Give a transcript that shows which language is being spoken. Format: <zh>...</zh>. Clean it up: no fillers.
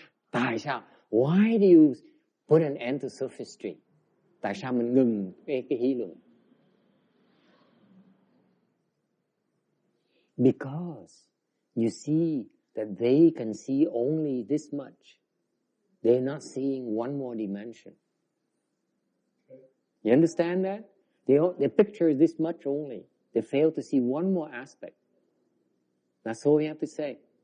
<vi>Tại sao?</vi> <en>Why do you put an end to sophistry?</en> <vi>Tại sao mình ngừng cái lý luận?</vi> <en>Because you see that they can see only this much. They're not seeing one more dimension. You understand that? They picture this much only. They fail to see one more aspect. That's all you have to say.</en>